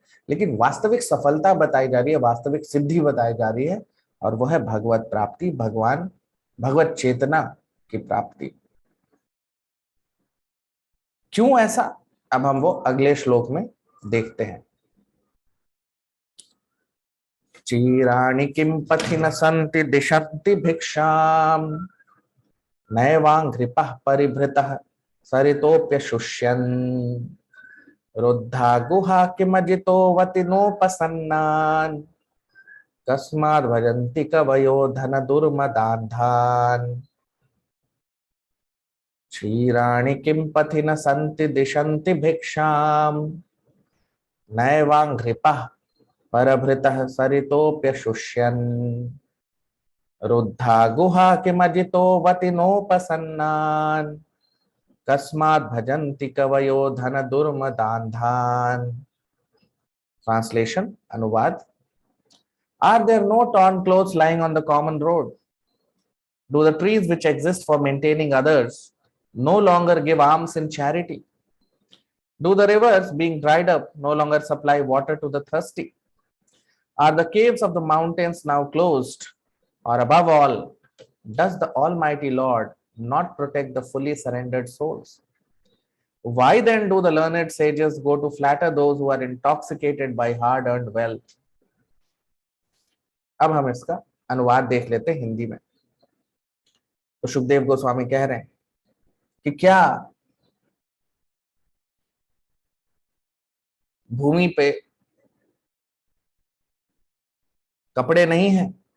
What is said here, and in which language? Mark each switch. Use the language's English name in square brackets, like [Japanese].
[Hindi] लेकिन वास्तविक सफलता बताई जा रही है, वास्तविक सिद्धि बताई जा रही है, और वो है भगवत प्राप्ति, भगवान, भगवत चेतना की प्राप्ति। क्यों ऐसा? अब हम वो अगले श्लोक में देखते हैं। [Sanskrit] चीराणि किं पथि न सन्ति दिशन्ति भिक्षाम, नैवांघ्रिपः परिभृतः सरितोऽप्यशुष्यन्, रुद्धा गुहा किमजितो वति नोपसन्नान्, कस्माद् भजन्ति कवयो धन दुर्मदान्धान्। क्षीराणि किं पथि न सन्ति दिशन्ति भिक्षाम्, नैवांघ्रिपः परभृतः सरितोऽप्यशुष्यन्, रुद्धा गुहा किमजितो वति नोपसन्नान्, कस्माद् भजन्ति कवयो धन दुर्मदान्धान्। [Hindi] ट्रांसलेशन, अनुवाद। [English] Are there no torn clothes lying on the common road? Do the trees which exist for maintaining others no longer give alms in charity? Do the rivers, being dried up, no longer supply water to the thirsty? Are the caves of the mountains now closed? Or above all, does the Almighty Lord not protect the fully surrendered souls? Why then do the learned sages go to flatter those who are intoxicated by hard-earned wealth? [Hindi] अब हम इसका अनुवाद देख लेते हैं हिंदी में। तो सुखदेव गोस्वामी कह रहे हैं कि क्या भूमि पे कपड़े नहीं हैं?